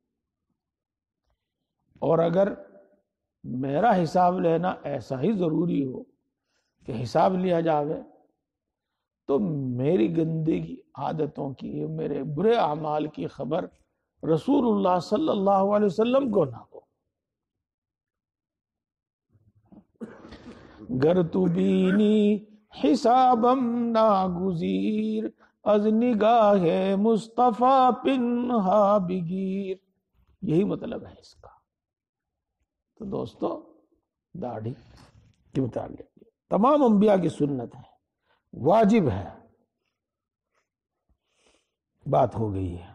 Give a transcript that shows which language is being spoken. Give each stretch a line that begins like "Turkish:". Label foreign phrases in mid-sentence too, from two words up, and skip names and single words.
Urdu: اور اگر میرا حساب لینا ایسا ہی ضروری ہو کہ حساب لیا جاوے تو میری گندگی عادتوں کی، میرے برے اعمال کی خبر رسول اللہ صلی اللہ علیہ وسلم کو نہ ہو۔
Persian: گر تو بینی حسابم ناگزیر، از نگاہ مصطفیٰ پنہا بگیر،
Urdu: یہی مطلب ہے اس کا۔ تو دوستو داڑھی کے متعلق تمام انبیاء کی سنت ہے، واجب ہے، بات ہو گئی ہے۔